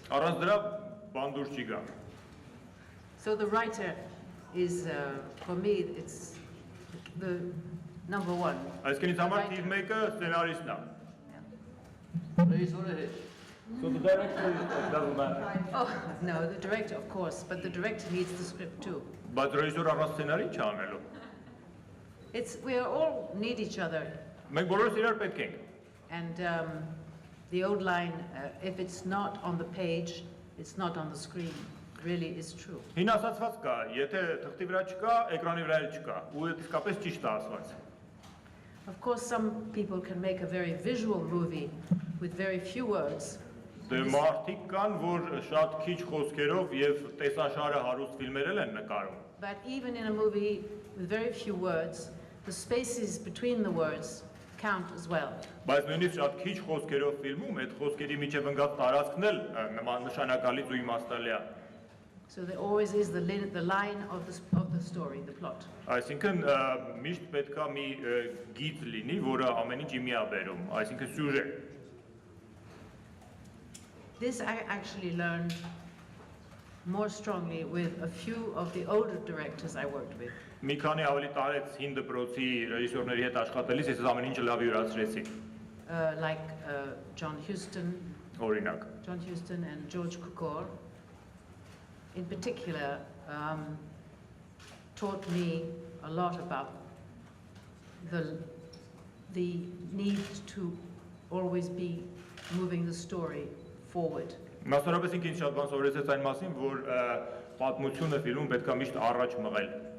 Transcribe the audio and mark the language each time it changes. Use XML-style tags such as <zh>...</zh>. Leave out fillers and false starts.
<hy>Առանց դրա բան դուրս չի գա։</hy> <en>So the writer is, for me, it's the number one.</en> <hy>Այսինքն ինձ համար թիվ 1-ը սցենարիստն է։ Ռեժիսորը հետ։</hy> <en>So the director doesn't matter. Oh, no, the director, of course, but the director needs the script too.</en> <hy>Բայց ռեժիսորը առանց սցենարի չի անելու։</hy> <en>We all need each other.</en> <hy>Մենք բոլորս իրար պետք ենք։</hy> <en>And the old line, if it's not on the page, it's not on the screen, really is true.</en> <hy>Հին ասացված կա, եթե թղթի վրա չկա, էկրանի վրա էլ չկա, ու դա իսկապես ճիշտ է ասված։</hy> <en>Of course, some people can make a very visual movie with very few words.</en> <hy>Դե մարդիկ կան, որ շատ քիչ խոսքերով եւ տեսաշարը հարուստ ֆիլմեր են նկարում։</hy> <en>But even in a movie with very few words, the spaces between the words count as well.</en> <hy>Բայց նույնիսկ շատ քիչ խոսքերով ֆիլմում այդ խոսքերի միջև ընկած տարածքն էլ նշանակալից ու իմաստալի է։</hy> <en>So there always is the line of the story, the plot.</en> <hy>Այսինքն միշտ պետքա մի գիծ լինի, որը ամեն ինչ իմի է բերում, այսինքն սյուժե։</hy> <en>This I actually learned more strongly with a few of the older directors I worked with.</en> <hy>Մի քանի ավելի տարեց հին դպրոցի ռեժիսորների հետ աշխատելիս ես ամեն ինչը լավ յուրացրեցի։</hy> <en>Like John Huston and George Cukor, in particular, taught me a lot about the need to always be moving the story forward.</en> <hy>Մասնավորապես ինքն շատ բան սովորեցեց այն մասին, որ պատմությունը ֆիլմում պետք է միշտ առաջ մղել։</hy>